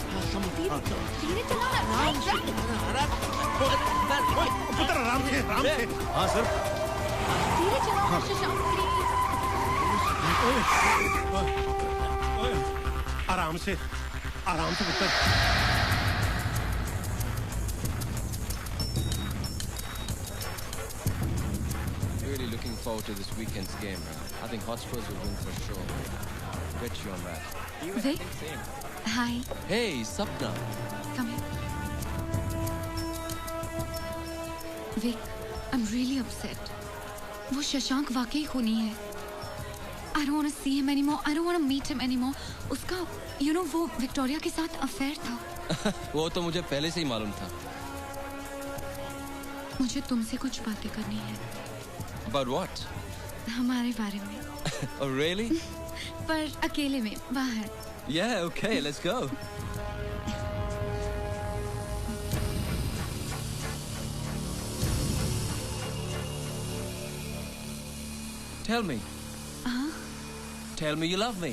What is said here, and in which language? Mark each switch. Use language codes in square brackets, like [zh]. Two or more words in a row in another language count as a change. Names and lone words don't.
[hi] पुत्र आराम से आराम से। हाँ सर धीरे चलाओ शशांक प्लीज। आराम से पुत्र। [en] Really looking forward to this weekend's game, man. I think Hotspurs will win for sure. Bet you on that. Vic? Hi. Hey, Sapna. Come here. Vic, I'm really upset. [hi] वो शशांक वाकई खूनी है। [en] I don't want to see him anymore. I don't want to meet him anymore. [hi] उसका, वो विक्टोरिया के साथ अफेयर था। वो तो मुझे पहले से ही मालूम था। मुझे तुमसे कुछ बातें करनी है। [en] About what? [hi] हमारे बारे में। [en] Oh really? [hi] पर अकेले में बाहर। [en] Yeah, okay, let's go. Tell me. Tell me you love me.